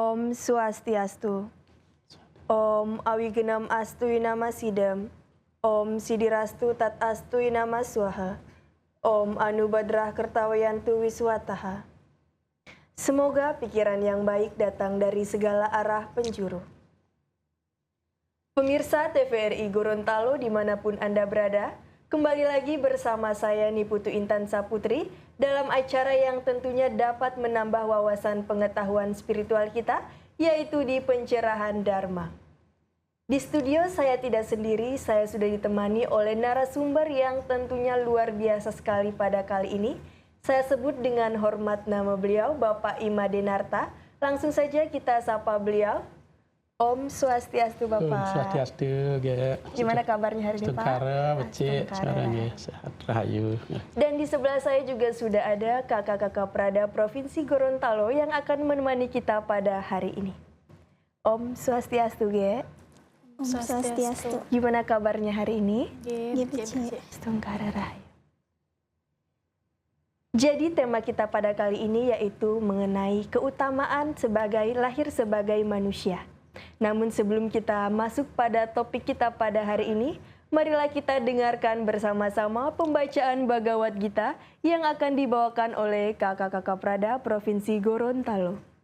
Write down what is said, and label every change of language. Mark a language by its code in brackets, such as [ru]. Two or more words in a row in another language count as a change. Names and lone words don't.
[sa] Om Swastiastu. Om Awigenam Astu Nama Sidam. Om Sidirastu Tat Astu Nama Swaha. Om Anubadrah Kertawayantu Wiswataha. [id] Semoga pikiran yang baik datang dari segala arah penjuru. Pemirsa TVRI Gorontalo dimanapun Anda berada, kembali lagi bersama saya Niputu Intan Saputri dalam acara yang tentunya dapat menambah wawasan pengetahuan spiritual kita, yaitu di Pencerahan Dharma. Di studio saya tidak sendiri, saya sudah ditemani oleh narasumber yang tentunya luar biasa sekali pada kali ini. Saya sebut dengan hormat nama beliau, Bapak Ima Denarta. Langsung saja kita sapa beliau. [sa] Om Swastiastu Bapak. Om Swastiastu. [id] Gimana kabarnya hari ini Pak? [ban] Tengkara, becik, [id] sekarang sehat, rahayu. Dan di sebelah saya juga sudah ada kakak-kakak Prada Provinsi Gorontalo yang akan menemani kita pada hari ini. [sa] Om Swastiastu, Ge. Om Swastiastu. [id] Gimana kabarnya hari ini? [ban] Becik. Tengkara rahayu. [id] Jadi tema kita pada kali ini yaitu mengenai keutamaan lahir sebagai manusia. Namun sebelum kita masuk pada topik kita pada hari ini, marilah kita dengarkan bersama-sama pembacaan Bhagavad Gita yang akan dibawakan oleh kakak-kakak Prada Provinsi Gorontalo.